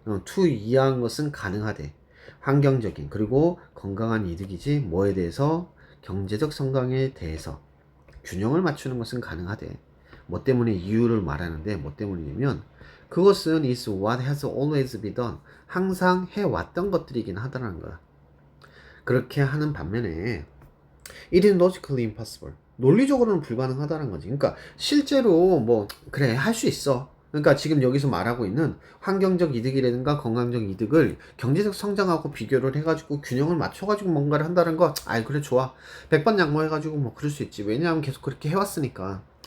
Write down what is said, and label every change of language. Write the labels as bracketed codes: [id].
[ko] to 이하한 것은 가능하대. 환경적인 그리고 건강한 이득이지 뭐에 대해서 경제적 성장에 대해서 균형을 맞추는 것은 가능하대. 뭐 때문에 이유를 말하는데 뭐 때문이냐면 그것은 is what has always been done. 항상 해왔던 것들이긴 하다는 거야. [en] 그렇게 하는 반면에 it is logically impossible. [ko] 논리적으로는 불가능하다는 거지. 그러니까 실제로 뭐 그래 할 수 있어. 그러니까 지금 여기서 말하고 있는 환경적 이득이라든가 건강적 이득을 경제적 성장하고 비교를 해가지고 균형을 맞춰가지고 뭔가를 한다는 거, 아이 그래 좋아. 100번 양보해가지고 뭐 그럴 수 있지. 왜냐하면 계속 그렇게 해왔으니까.